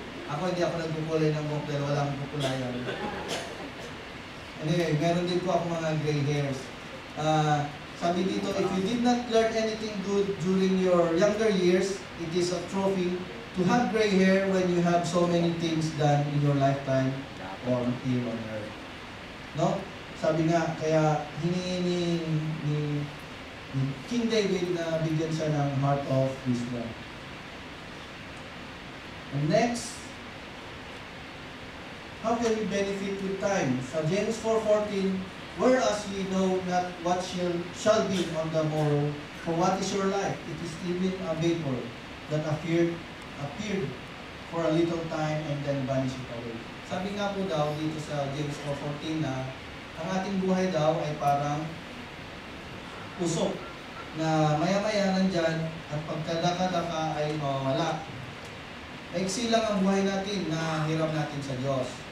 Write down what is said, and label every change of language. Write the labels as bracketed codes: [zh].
[tl] Ako hindi ako nagkukulay ng buhok dahil wala akong kukulayan. Anyway, meron din po ako mga gray hairs. Sabi dito, [en] if you did not learn anything good during your younger years, it is a trophy to have gray hair when you have so many things done in your lifetime or here on earth. No? [tl] Sabi nga, kaya hiningi ni King David na bigyan siya ng [en] heart of wisdom. And next, how can we benefit with time? Sa James 4:14, whereas we know not what shall be on the morrow, for what is your life? It is even a vapor that appeared for a little time and then vanished away. [tl] Sabi nga po daw dito sa James 4:14 na ang ating buhay daw ay parang usok na maya-maya nandyan at pagkadaka-daka ay mawawala. Maiksi lang ang buhay natin na hiram natin sa Diyos.